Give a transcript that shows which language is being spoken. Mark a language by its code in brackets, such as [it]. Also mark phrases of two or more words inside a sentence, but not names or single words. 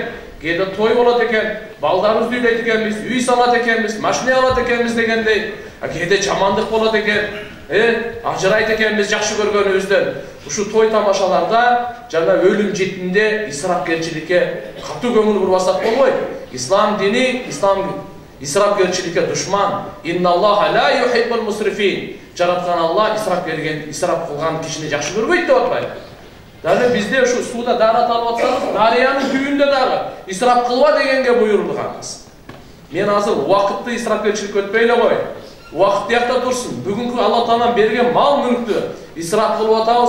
[ky] Кээде той болот экен, балдарыбызды үйлөйт экенбиз, үй салат экенбиз, машина алат экенбиз дегендей. Кээде жамандык болот экен, ажырайт экенбиз жакшы көргөнүбүздөн. Ушу той тамашаларда жана өлүм жетимде исрапкерчиликке катуу көңүл бурбасак болбойт. Ислам дини, исрапкерчиликке душман. [ar] إن الله لا يحب المسرفين. [ky] Жараткан Алла исрап кылган кишини жакшы көрбөйт деп атпайбы? Дагы бизде ушу сууда дарат алып атсаңыз, дарыянын түбүндө дагы исрап кылба дегенге буйрулганбыз. Мен азыр убакытты исрапкерчиликке өтпөй эле коеюн. Убакыт якта турсун. Бүгүнкү Алла Таалам берген мал мүлктү исрап кылып атабыз.